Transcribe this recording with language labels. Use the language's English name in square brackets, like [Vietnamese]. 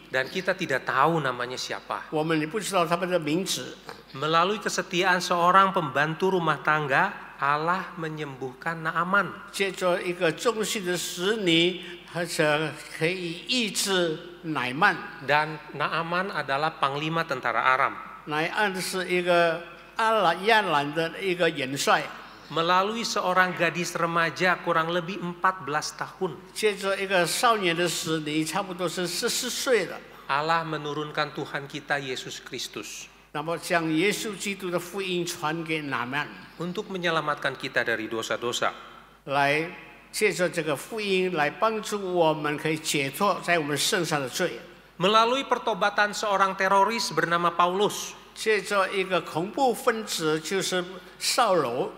[Indonesian] Dan kita tidak tahu namanya siapa. [Chinese] 我们也不知道他们的名字。 [Indonesian] Melalui kesetiaan seorang pembantu rumah tangga, Allah menyembuhkan Naaman. [Chinese] 借着一个忠心的使女，而且可以医治乃曼。 [Indonesian] Dan Naaman adalah panglima tentara Aram. [Chinese] 乃曼是一个亚兰的一个元帅。 [Indonesian] Melalui seorang gadis remaja kurang lebih 14 tahun. [Chinese] 借着一个少年的使女，差不多是14岁了。 [Indonesian] Allah menurunkan Tuhan kita Yesus Kristus [Chinese] 那么将耶稣基督的福音传给乃曼， [Indonesian] untuk menyelamatkan kita dari dosa-dosa. [Chinese] 来借着这个福音来帮助我们可以解脱在我们身上的罪。 [Indonesian] Melalui pertobatan seorang teroris bernama Paulus, [Chinese] 借着一个恐怖分子就是扫罗，